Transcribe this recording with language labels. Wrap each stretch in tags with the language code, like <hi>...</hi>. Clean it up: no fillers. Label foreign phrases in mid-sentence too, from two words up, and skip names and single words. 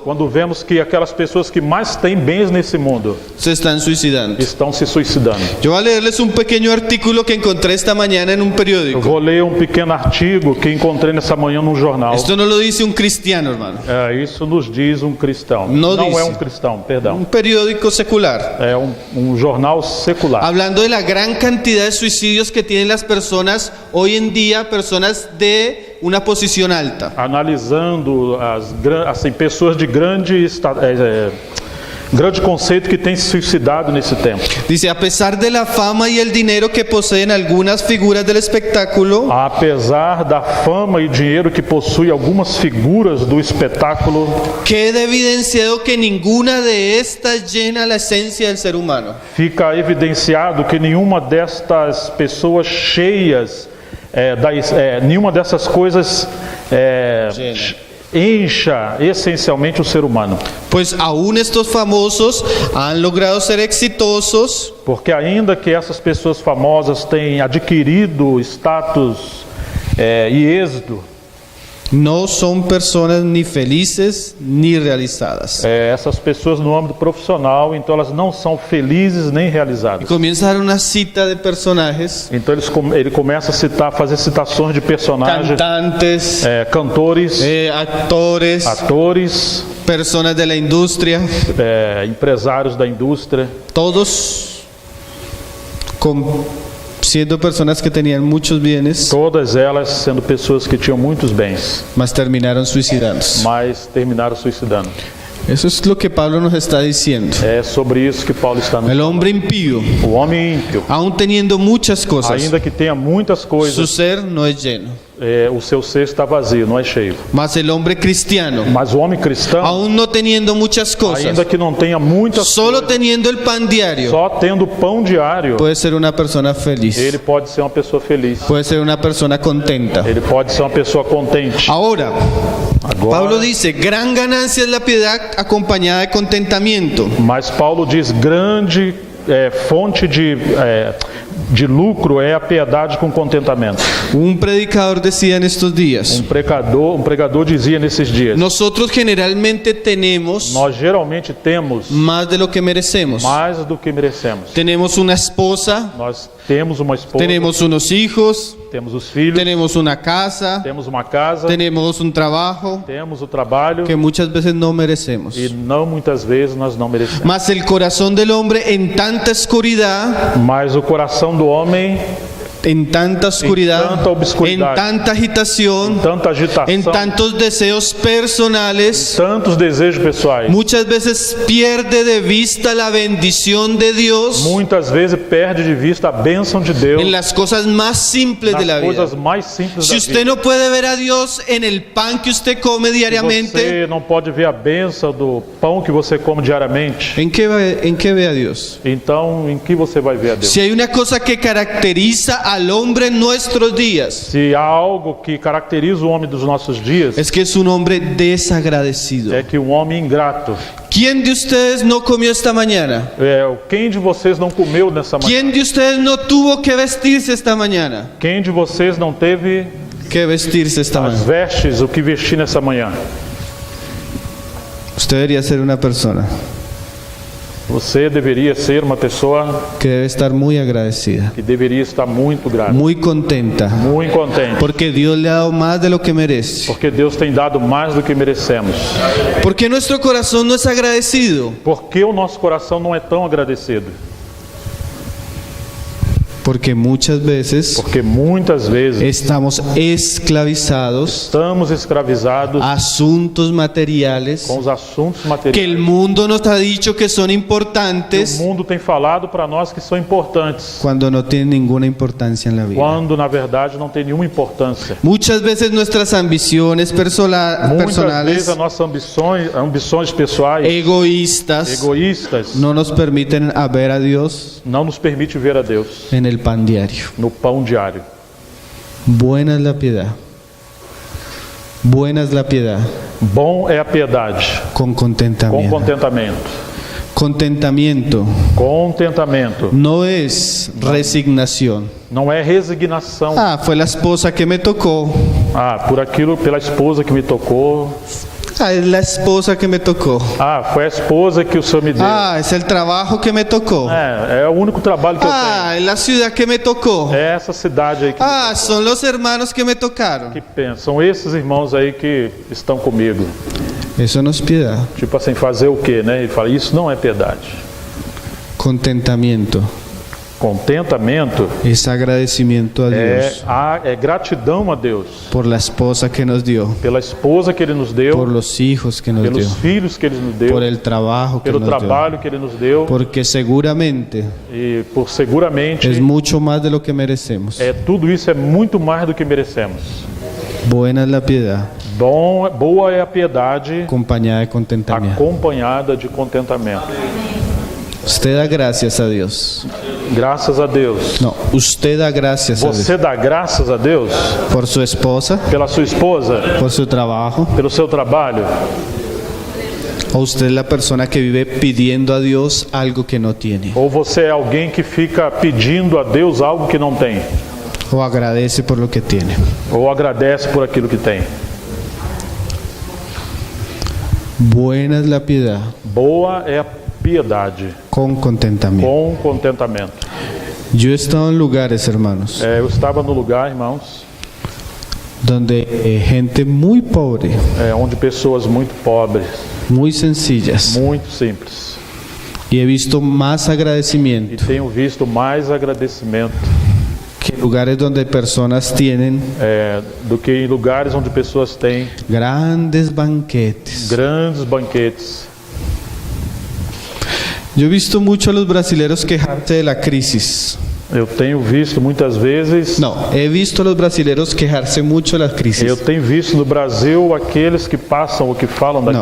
<pt>quando vemos que aquelas pessoas que mais têm bens nesse mundo</pt> <es>se están suicidando.</es> <pt>estão se suicidando.</pt> <es>Yo voy a leerles un pequeño artículo que encontré esta mañana en un</es> <pt>Eu</pt> <es>periódico.</es> <pt>vou ler um pequeno artigo que encontrei nessa manhã num jornal.</pt> <es>Esto no lo dice un cristiano, hermano.</es> <pt>Isso nos diz um cristão. Não Não disse. é um cristão, perdão.</pt> <es>Un periódico secular.</es> <pt>É um jornal secular.</pt> <es>Hablando de la gran cantidad de suicidios que tienen las personas hoy en día, personas de una posición alta.</es> <pt>Analisando assim, pessoas de grande conceito que têm se suicidado nesse tempo.</pt> <es>Dice, a pesar de la fama y el dinero que poseen algunas figuras del espectáculo,</es> <pt>Apesar da fama e dinheiro que possui algumas figuras do espetáculo,</pt> <es>queda evidenciado que ninguna de estas llena la esencia del ser humano.</es> <pt>fica evidenciado que nenhuma destas pessoas cheias, nenhuma dessas coisas encha essencialmente o ser humano.</pt> <es>Pues aún estos famosos han logrado ser exitosos,</es> <pt>Porque ainda que essas pessoas famosas tenham adquirido status e êxito,</pt> <es>no son personas ni felices ni realizadas.</es> <pt>essas pessoas no âmbito profissional, então elas não são felizes nem realizadas.</pt> <es>Comienza a dar una cita de personajes,</es> <pt>Então ele começa a fazer citações de personagens,</pt> <es>cantantes,</es> <pt>cantores,</pt> <es>actores,</es> <pt>atores,</pt> <es>personas de la industria,</es> <pt>empresários da indústria,</pt> <es>todos siendo personas que tenían muchos bienes,</es> <pt>todas elas sendo pessoas que tinham muitos bens,</pt> <es>mas terminaron suicidándose.</es> <pt>mas terminaram suicidando.</pt> <es>Eso es lo que Pablo nos está diciendo.</es> <pt>É sobre isso que Paulo está nos</pt> <es>El hombre impío,</es> <pt>O homem ímpio,</pt> <es>aún teniendo muchas cosas,</es> <pt>ainda que tenha muitas</pt> <es>su</es> <pt>coisas,</pt> <es>ser no es lleno.</es> <pt>o seu ser está vazio, não é cheio.</pt> <es>Mas el hombre cristiano,</es> <pt>Mas o homem cristão,</pt> <es>aún no teniendo muchas cosas,</es> <pt>ainda que não tenha muitas</pt> <es>solo</es> <pt>coisas,</pt> <es>teniendo el pan diario,</es> <pt>só tendo pão diário,</pt> <es>puede ser una persona feliz,</es> <pt>ele pode ser uma pessoa feliz.</pt> <es>puede ser una persona contenta.</es> <pt>Ele pode ser uma pessoa contente.</pt> <es>Ahora,</es> <pt>Agora,</pt> <es>Pablo dice, gran ganancia es la piedad acompañada de contentamiento.</es> <pt>mas Paulo diz, grande fonte de lucro é a piedade com contentamento.</pt> <es>Un predicador decía en estos días,</es> <pt>Um pregador dizia nesses dias,</pt> <es>nosotros generalmente tenemos</es> <pt>nós geralmente temos</pt> <es>más de lo que merecemos.</es> <pt>mais do que merecemos.</pt> <es>Tenemos una esposa,</es> <pt>Nós temos uma esposa,</pt> <es>tenemos unos hijos,</es> <pt>temos os filhos,</pt> <es>tenemos una casa,</es> <pt>temos uma casa,</pt> <es>tenemos un trabajo</es> <pt>temos o trabalho</pt> <es>que muchas veces no merecemos.</es> <pt>e não muitas vezes nós não merecemos.</pt> <es>Mas el corazón del hombre en tanta oscuridad,</es> <pt>Mas o coração do homem,</pt> <es>en tanta oscuridad,</es> <pt>tanta obscuridad,</pt> <es>en tanta agitación,</es> <pt>tanta agitação,</pt> <es>en tantos deseos personales,</es> <pt>tantos desejos pessoais,</pt> <es>muchas veces pierde de vista la bendición de Dios</es> <pt>muitas vezes perde de vista a bênção de Deus</pt> <es>en las cosas más simples de la</es> <pt>nas</pt> <es>vida.</es> <pt>coisas mais simples</pt> <es>Si</es> <pt>da</pt> <es>usted</es> <pt>vida.</pt> <es>no puede ver a Dios en el pan que usted come diariamente,</es> <pt>Você não pode ver a bênção do pão que você come diariamente.</pt> <es>¿en qué ve a Dios?</es> <pt>Então, em que você vai ver a Deus?</pt> <es>Si hay una cosa que caracteriza al hombre en nuestros días,</es> <pt>Se há algo que caracteriza o homem dos nossos dias,</pt> <es>es que es un hombre desagradecido.</es> <pt>é que um homem ingrato.</pt> <es>¿Quién de ustedes no comió esta mañana?</es> <pt>Quem de vocês não comeu nessa manhã?</pt> <es>¿Quién de ustedes no tuvo que vestirse esta mañana?</es> <pt>Quem de vocês não teve</pt> <es>Que vestirse esta</es> <pt>as</pt> <es>mañana.</es> <pt>vestes, o que vestir nessa manhã?</pt> <es>Usted debería ser una persona</es> <pt>Você deveria ser uma pessoa</pt> <es>que debe estar muy agradecida,</es> <pt>que deveria estar muito grata,</pt> <es>muy contenta,</es> <pt>muito contente,</pt> <es>porque Dios le ha dado más de lo que merece.</es> <pt>porque Deus tem dado mais do que merecemos.</pt> <es>¿Por qué nuestro corazón no es agradecido?</es> <pt>Por que o nosso coração não é tão agradecido?</pt> <es>Porque muchas veces</es> <pt>Porque muitas vezes</pt> <es>estamos esclavizados</es> <pt>estamos escravizados</pt> <es>a asuntos materiales</es> <pt>com os assuntos</pt> <es>que</es> <pt>materiais.</pt> <es>el mundo nos ha dicho que son</es> <pt>O</pt> <es>importantes</es> <pt>mundo tem falado para nós que são importantes,</pt> <es>cuando no tienen ninguna importancia en la vida.</es> <pt>quando na verdade não tem nenhuma importância.</pt> <es>Muchas veces nuestras ambiciones</es> <pt>Muitas vezes</pt> <es>personales,</es> <pt>as nossas ambições pessoais,</pt> <es>egoístas,</es> <pt>egoístas,</pt> <es>no nos permiten a ver a Dios</es> <pt>não nos permite ver a Deus</pt> <es>en el pan diario.</es> <pt>no pão diário.</pt> <es>Buena es la piedad. Buena es la piedad</es> <pt>Bom é a piedade,</pt> <es>con</es> <pt>com</pt> <es>contentamiento.</es> <pt>contentamento.</pt> <es>Contentamiento</es> <pt>Contentamento</pt> <es>no es resignación.</es> <pt>não é resignação.</pt> <es>Ah, fue la esposa que me tocó.</es> <pt>Por aquilo, pela esposa que me tocou.</pt> <es>Ah, es la esposa que me tocó.</es> <pt>Foi a esposa que o Senhor me deu.</pt> <es>Ah, es el trabajo que me tocó.</es> <pt>É o único trabalho que eu</pt> <es>Ah, es la ciudad que me tocó.</es> <pt>tenho. É essa cidade aí que</pt> <es>Ah, son los hermanos que me tocaron.</es> <pt>pensa. São esses irmãos aí que estão comigo.</pt> <es>Eso no es piedad.</es> <pt>Tipo assim, fazer o quê, né? Ele fala, isso não é piedade.</pt> <es>Contentamiento</es> <pt>Contentamento</pt> <es>es agradecimiento a Dios</es> <pt>é gratidão a Deus</pt> <es>por la esposa que nos dio,</es> <pt>pela esposa que Ele nos deu,</pt> <es>por los hijos que nos</es> <pt>pelos</pt> <es>dio,</es> <pt>filhos que Ele nos deu,</pt> <es>por el trabajo que</es> <pt>pelo</pt> <es>nos dio.</es> <pt>trabalho que Ele nos deu,</pt> <es>Porque seguramente</es> <pt>e por seguramente</pt> <es>es mucho más de lo que merecemos.</es> <pt>tudo isso é muito mais do que merecemos.</pt> <es>Buena es la piedad,</es> <pt>Boa é a piedade</pt> <es>acompañada de contentamiento.</es> <pt>acompanhada de contentamento.</pt> <es>Usted da gracias a Dios.</es> <pt>Graças a Deus.</pt> <es>No, usted da gracias a Dios</es> <pt>Você dá graças a Deus</pt> <es>por su esposa,</es> <pt>pela sua esposa,</pt> <es>por su trabajo.</es> <pt>pelo seu trabalho?</pt> <es>O usted es la persona que vive pidiendo a Dios algo que no tiene.</es> <pt>Ou você é alguém que fica pedindo a Deus algo que não tem?</pt> <es>O agradece por lo que tiene.</es> <pt>Ou agradece por aquilo que tem?</pt> <es>Buena es la piedad</es> <pt>Boa é a piedade</pt> <es>con contentamiento.</es> <pt>com contentamento.</pt> <es>Yo he estado en lugares, hermanos,</es> <pt>Eu estava no lugar, irmãos,</pt> <es>donde gente muy pobre,</es> <pt>onde pessoas muito pobres,</pt> <es>muy sencillas,</es> <pt>muito simples,</pt> <es>y he visto más</es> <pt>e</pt> <es>agradecimiento</es> <pt>tenho visto mais agradecimento</pt> <es>que lugares donde personas tienen</es> <pt>do que em lugares onde pessoas têm</pt> <es>grandes banquetes.</es> <pt>grandes banquetes.</pt> <es>Yo he visto mucho a los brasileros quejarse de la crisis.</es> <pt>Eu tenho visto muitas vezes,</pt> <es>No, he visto a los brasileros quejarse mucho de la</es> <pt>eu</pt> <es>crisis.</es> <pt>tenho visto no Brasil aqueles que passam ou que falam da</pt>